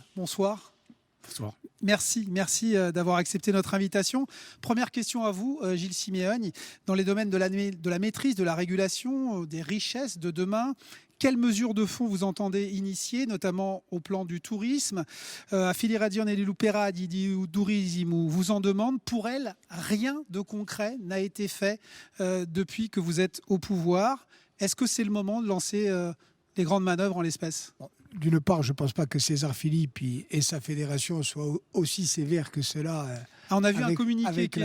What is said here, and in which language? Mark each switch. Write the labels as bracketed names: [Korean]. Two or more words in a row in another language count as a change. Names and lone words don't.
[French] Bonsoir. Bonsoir. Merci d'avoir accepté notre invitation. Première question à vous, Gilles Simeoni. Dans les domaines de la maîtrise, de la régulation, des richesses de demain, quelles mesures de fond vous entendez initier, notamment au plan du tourisme? A Federazione dell'Opera di Turismo vous en demande. Pour elle, rien de concret n'a été fait depuis que vous êtes au pouvoir. Est-ce que c'est le moment de lancer les grandes manœuvres en l'espèce? D'une part, je ne pense pas que César Philippe et sa fédération soient aussi sévères que cela. On a vu un communiqué qui